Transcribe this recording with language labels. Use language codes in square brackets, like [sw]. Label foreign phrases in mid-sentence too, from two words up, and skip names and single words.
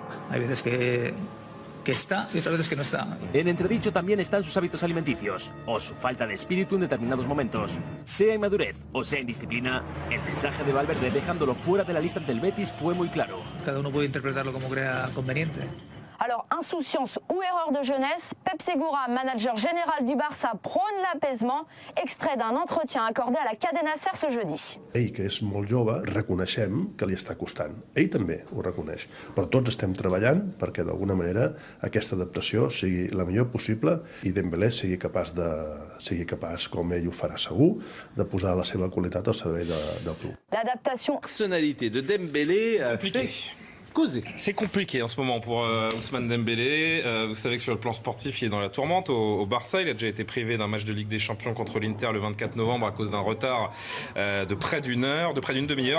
[es] Hay veces que está y otras veces que no está. En entredicho también están sus hábitos alimenticios, o su falta de espíritu en determinados momentos. Sea inmadurez o sea indisciplina, el mensaje de Valverde dejándolo fuera de la lista ante el Betis fue muy claro. Cada uno puede interpretarlo como crea conveniente. [fr] Alors, insouciance ou erreur de jeunesse, Pep Segura, manager général du Barça, prône l'apaisement, extrait d'un entretien accordé à la Cadena Ser ce jeudi. [ca] Ell, que és molt jove, reconeixem que li està costant. Ell també ho reconeix. Però tots estem treballant perquè d'alguna manera aquesta adaptació sigui la millor possible i Dembélé sigui capaç, com ell ho farà segur, de posar la seva qualitat al servei del club. [fr] L'adaptation. Personnalité de Dembélé fait causer. C'est compliqué en ce moment pour Ousmane Dembélé. Vous savez que sur le plan sportif, il est dans la tourmente au Barça. Il a déjà été privé d'un match de Ligue des Champions contre l'Inter le 24 novembre à cause d'un retard de près d'une demi-heure.